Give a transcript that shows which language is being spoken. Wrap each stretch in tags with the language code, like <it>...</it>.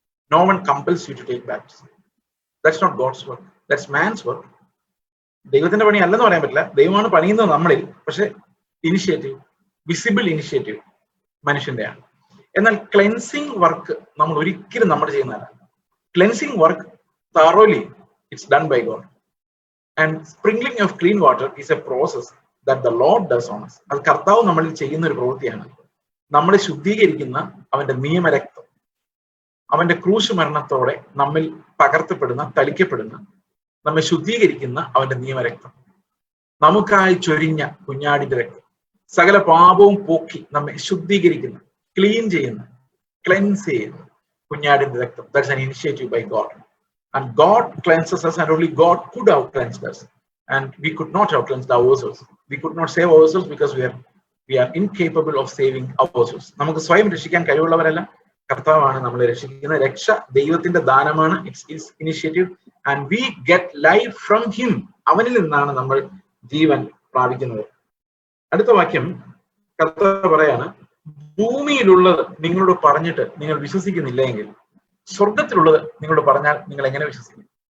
<en>No one compels you to take baptism. That's not God's work. That's man's work.</en> <ml>ദൈവത്തിന്റെ പണി അല്ലെന്ന് പറയാൻ പറ്റില്ല. ദൈവമാണ് പണിയുന്നത് നമ്മളിൽ. പക്ഷെ ഇനിഷ്യേറ്റീവ്, വിസിബിൾ ഇനിഷ്യേറ്റീവ് മനുഷ്യന്റെയാണ്. എന്നാൽ ക്ലെൻസിങ് വർക്ക് നമ്മൾ ഒരിക്കലും നമ്മൾ ചെയ്യുന്നതല്ല.</ml> <en>Cleansing work thoroughly it's done by God. And sprinkling of clean water is a process that the Lord does on us.</en> <ml>അത് കർത്താവ് നമ്മളിൽ ചെയ്യുന്ന ഒരു പ്രവൃത്തിയാണ്. നമ്മളെ ശുദ്ധീകരിക്കുന്ന അവന്റെ നിയമരക്തം, അവന്റെ ക്രൂശ് മരണത്തോടെ നമ്മിൽ പകർത്തപ്പെടുന്ന, തളിക്കപ്പെടുന്ന, നമ്മെ ശുദ്ധീകരിക്കുന്ന അവന്റെ നിയമരക്തം, നമുക്കായി ചൊരിഞ്ഞ കുഞ്ഞാടിന്റെ രക്തം, സകല പാപവും പോക്കി നമ്മെ ശുദ്ധീകരിക്കുന്ന, ക്ലീൻ ചെയ്യുന്ന, ക്ലെൻസ് ചെയ്യുന്ന കുഞ്ഞാടിന്റെ രക്തം.</ml> <en>That's an initiative by God. And God cleanses us, and only God could have cleansed us. And we could not have cleansed ourselves. We could not save ourselves because we are incapable of saving ourselves.</en> <ml>നമുക്ക് സ്വയം രക്ഷിക്കാൻ കഴിവുള്ളവരല്ല, കർത്താവാണ് നമ്മളെ രക്ഷിക്കുന്നത്. രക്ഷ ദൈവത്തിന്റെ ദാനമാണ്.</ml> <en>It's his initiative. And we get life from him.</en> <ml>അവനിൽ നിന്നാണ് നമ്മൾ ജീവൻ പ്രാപിക്കുന്നത്. അടുത്ത വാക്യം കർത്താവ് പറയാണ്, ഭൂമിയിലുള്ളത് നിങ്ങളോട് പറഞ്ഞിട്ട് നിങ്ങൾ വിശ്വസിക്കുന്നില്ല എങ്കിൽ സ്വർഗത്തിലുള്ളത് നിങ്ങളോട് പറഞ്ഞാൽ നിങ്ങൾ എങ്ങനെ വിശ്വസിക്കും?</ml>